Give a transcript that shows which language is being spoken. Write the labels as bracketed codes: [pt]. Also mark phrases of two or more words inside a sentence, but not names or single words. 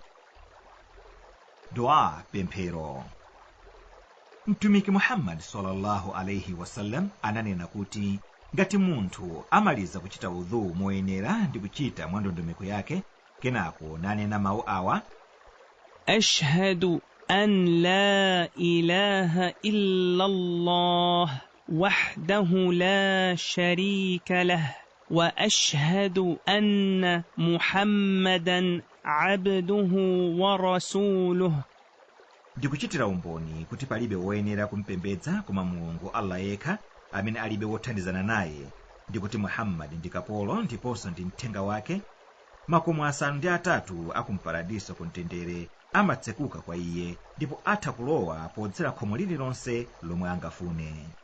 [ny] Dua, pemphero. Mtumiki Muhammad [ar] صلى الله عليه وسلم [ny] ananena kuti ngati munthu amaliza kuchita udhu moyenera ndi kuchita mwandondomeko yake, kenako nanena mawu awa: [ar] أشهد أن لا إله إلا الله وحده لا شريك له وأشهد أن محمدا عبده ورسوله. [ny] ndikuchitira umboni kuti palibe woyenera kumpembedza koma Mulungu Allah yekha amene alibe wothandizana naye, ndikuti Muhammad ndi kapolo ndiponso ndi mthenga wake. Makomo asanu ndi atatu akumparadiso kumtendere amatsekuka kwa iye ndipo atha kulowa podzera khomo lililonse lomwe angafune.